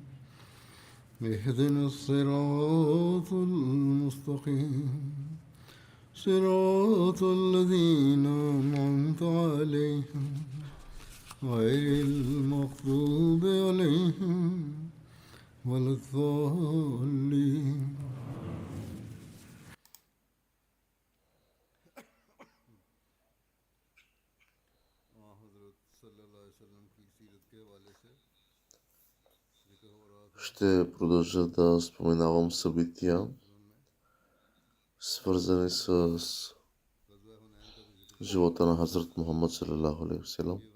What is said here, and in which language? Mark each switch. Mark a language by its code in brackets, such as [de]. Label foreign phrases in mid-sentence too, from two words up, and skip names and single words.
[ar] اهدنا الصراط المستقيم صراط الذين أنعمت عليهم غير المغضوب عليهم ولا الضالين. [bg] Ще продължа да споменавам събития, свързани с живота на Хазрат Мухаммад [ar] صلى الله عليه وسلم.